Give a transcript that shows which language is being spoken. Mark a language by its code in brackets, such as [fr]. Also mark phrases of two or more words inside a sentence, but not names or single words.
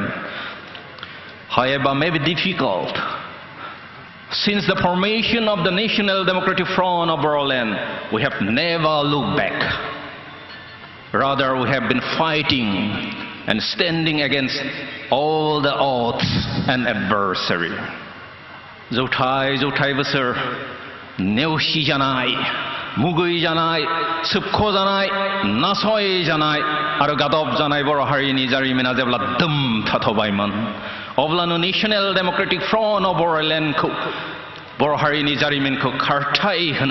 [en] However, may be difficult. Since the formation of the National Democratic Front of Boroland, we have never looked back. Rather, we have been fighting and standing against all the odds and adversary. [brx] जौथाय बोसोर नेवसि जानाय मुगै जानाय सोबख' जानाय नासय जानाय आरो गादब जानाय बर' हारिनि जारिमिना जेब्ला दोम थाथ'बायमोन अब्लानो नेशनेल डेम'क्रेटिक फ्रन्ट अफ बर'लेण्डखौ बर' हारिनि जारिमिनखौ खारथाय होनो